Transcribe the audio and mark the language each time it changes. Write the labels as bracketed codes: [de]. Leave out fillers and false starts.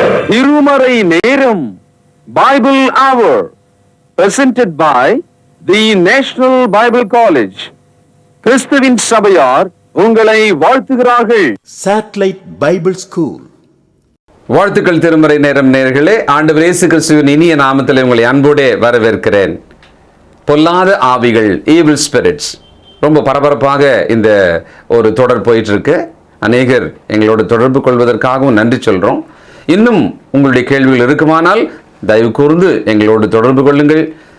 [en] திருமறை நேரம் பைபிள் அவர் presented by the National Bible College. [ta] கிறிஸ்துவின் சபையார் உங்களை வாழ்த்துகிறார்கள். [en] Satellite Bible School. [ta] வாழ்த்துக்கள் திருமறை நேரம் நேயர்களே, ஆண்டவர் இயேசு கிறிஸ்துவின் இனிய நாமத்தில் உங்களை அன்போடு வரவேற்கிறேன். பொல்லாத ஆவிகள், ஈவில் ஸ்பிரிட்ஸ், ரொம்ப பரபரப்பாக இந்த ஒரு தொடர் போயிட்டு இருக்கு. அநேகர் எங்களோட தொடர்பு கொள்வதற்காகவும் நன்றி சொல்றோம். இன்னும் உங்களுடைய கேள்விகள் இருக்குமானால் தயவு கூர்ந்து எங்களோடு தொடர்பு கொள்ளுங்கள்.